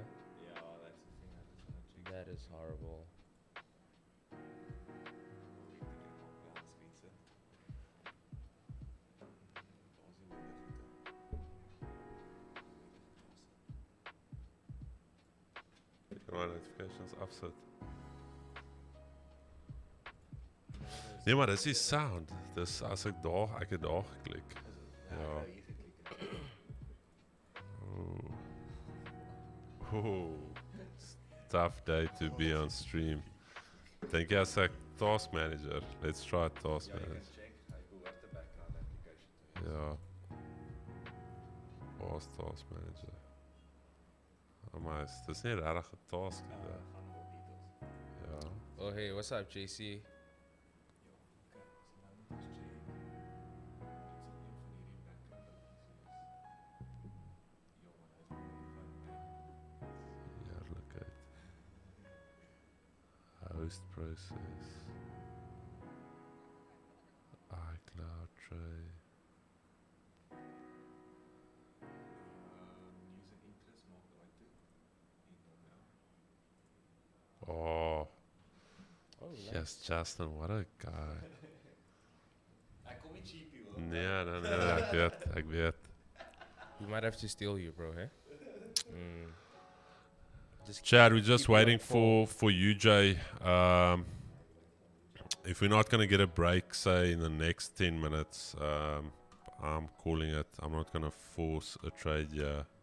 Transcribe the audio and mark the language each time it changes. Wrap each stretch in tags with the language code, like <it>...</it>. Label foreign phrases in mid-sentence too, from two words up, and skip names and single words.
<en>Yeah, that's the thing I just want to check. That is horrible.</en> <af>My notifications afsit. Nee, maar dis die sound. Dis as ek het daar geklik. Ja. Oh.</af> <en>Tough day to be on stream.</en> <af>Dink jy as ek</af> <en>task manager? Let's try task manager. Check.</en> <af>Hy behoort 'n</af> <en>background application</en> <af>te Ja. Waar is</af> <en>task manager?</en> <af>Oh, maar dis nie regtig 'n task nie.</af> <en>gaan more details.</en> <af>Ja.</af> <en>Oh, hey, what's up, JC?</en> <af>Heerlikheid.</af> <en>Host process. iCloud tray. Oh, Oh, nice. yes, Justin, what a guy.</en> <af>Hy kom nie cheapie hoor. Nee, ek weet.</af> <en>We might have to steal you, bro, hey? Just Chad, we're just keep it waiting on full. for UJ. If we're not going to get a break, say, in the next 10 minutes, I'm calling it. I'm not going to force a trade here.</en>